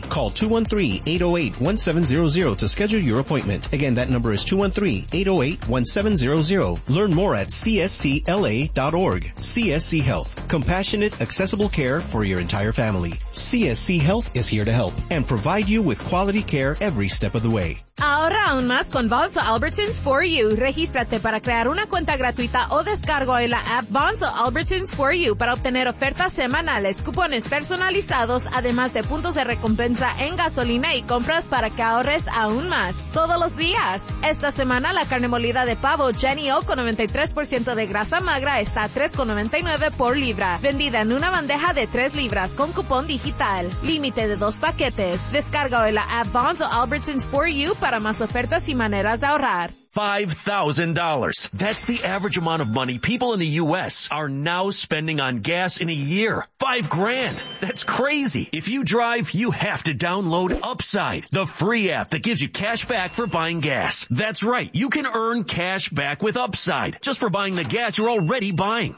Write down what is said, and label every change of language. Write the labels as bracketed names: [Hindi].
[English] Call 213-808-1700 to schedule your appointment. Again, that number is 213-808-1700. Learn more at csctla.org. CSC Health, compassionate, accessible care for your entire family. CSC Health is here to help and provide you with quality care every step of the way. [Spanish] Ahorra aún más con Bonzo Albertsons For You. Regístrate para crear una cuenta gratuita o descargo en la app Bonzo Albertsons For You para obtener ofertas semanales, cupones personalizados, además de puntos de recompensa en gasolina y compras para que ahorres aún más. Todos los días. Esta semana la carne molida de pavo Jenny O con 93% de grasa magra está a $3.99 por libra. Vendida en una bandeja de 3 libras con cupón digital. Límite de 2 paquetes. Descarga hoy la app Bonzo Albertsons For You para más ofertas y maneras de ahorrar. [English] $5,000. That's the average amount of money people in the U.S. are now spending on gas in a year. $5,000. That's crazy. If you drive, you have to download Upside, the free app that gives you cash back for buying gas. That's right. You can earn cash back with Upside just for buying the gas you're already buying.